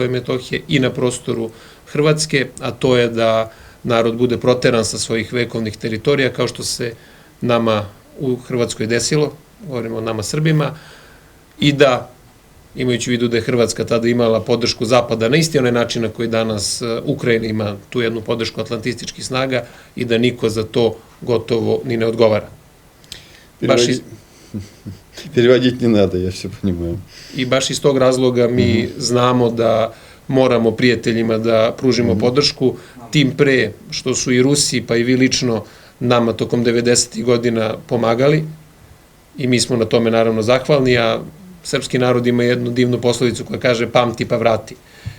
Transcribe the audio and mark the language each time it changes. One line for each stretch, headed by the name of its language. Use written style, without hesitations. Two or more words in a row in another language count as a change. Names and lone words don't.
Serbian: i Metohije i na prostoru Hrvatske, a to je da narod bude proteran sa svojih vekovnih teritorija, kao što se nama u Hrvatskoj desilo, govorimo o nama Srbima, i da, imajući u vidu da je Hrvatska tada imala podršku Zapada na isti onaj način na koji danas Ukrajina ima tu jednu podršku atlantističkih snaga i da niko za to gotovo ni ne odgovara.
Russian: Переводить не надо, я все понимаю.
Serbian: I baš iz tog razloga mi znamo da moramo prijateljima da pružimo podršku, tim pre što su i Rusi, pa i vi lično nama tokom 90. godina pomagali i mi smo na tome naravno zahvalni, a srpski narod ima jednu divnu poslovicu koja kaže pamti pa vrati.